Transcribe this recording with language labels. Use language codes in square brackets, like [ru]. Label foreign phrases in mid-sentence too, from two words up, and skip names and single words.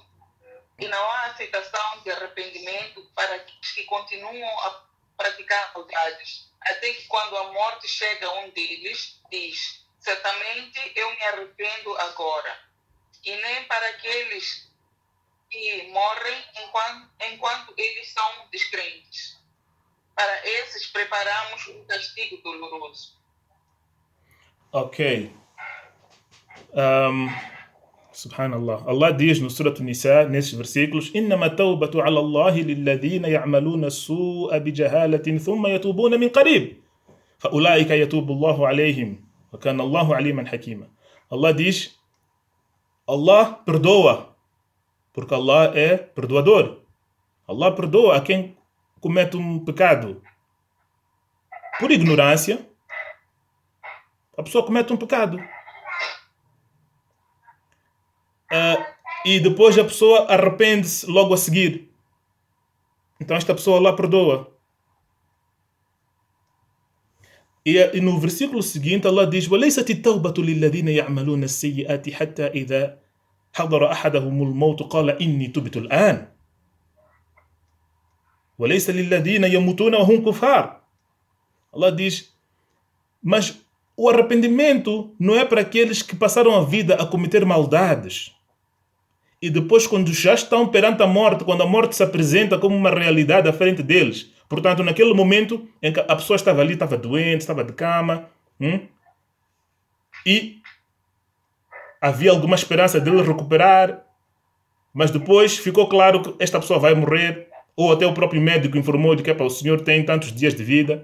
[pt] E não há aceitação de arrependimento para aqueles que continuam a praticar maldades, até que quando a morte chega a um deles, diz: certamente eu me arrependo agora. E nem para aqueles que morrem enquanto eles são descrentes. Para esses preparamos um castigo doloroso. Ok. Subhanallah. Allah diz no Surah An-Nisa, nesses versículos: [ar] إنما التوبة على الله للذين يعملون السوء بجهالة ثم يتوبون من قريب فأولئك يتوب الله عليهم وكان الله عليما حكيما. [pt] Allah diz: Allah perdoa, porque Allah é perdoador. Allah perdoa a quem comete um pecado por ignorância. A pessoa comete um pecado. E depois a pessoa arrepende-se logo a seguir. Então esta pessoa Allah perdoa. E no versículo seguinte Allah diz: [ar] وَلَيْسَتِ التَّوْبَةُ لِلَّذِينَ يَعْمَلُونَ السَّيِّئَاتِ حَتَّى إِذَا حَضَرَ أَحَدَهُمُ الْمَوْتُ قَالَ إِنِّي تُبْتُ الْآنَ وَلَيْسَ لِلَّذِينَ يَمُوتُونَ وَهُمْ كُفَّارٌ. [pt] Allah diz: mas o arrependimento não é para aqueles que passaram a vida a cometer maldades. E depois, quando já estão perante a morte, quando a morte se apresenta como uma realidade à frente deles, portanto, naquele momento em que a pessoa estava ali, estava doente, estava de cama, e havia alguma esperança dele recuperar, mas depois ficou claro que esta pessoa vai morrer, ou até o próprio médico informou de que o senhor tem tantos dias de vida.